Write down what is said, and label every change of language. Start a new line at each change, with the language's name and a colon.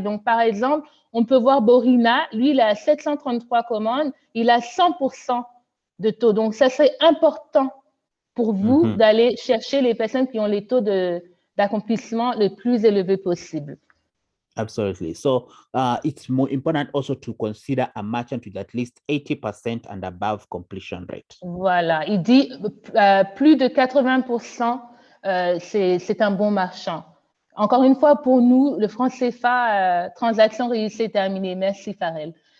French: Donc, par exemple, on peut voir Borina, lui, il a 733 commandes, il a 100% de taux. Donc, ça serait important pour vous d'aller chercher les personnes qui ont les taux d'accomplissement le plus élevés possible.
English: Absolutely. So it's more important also to consider a merchant with at least 80% and above completion rate.
French: Voilà, il dit plus de 80%, c'est un bon marchand. Encore une fois, pour nous, le franc CFA, transaction réussie et terminée. Merci, Farel.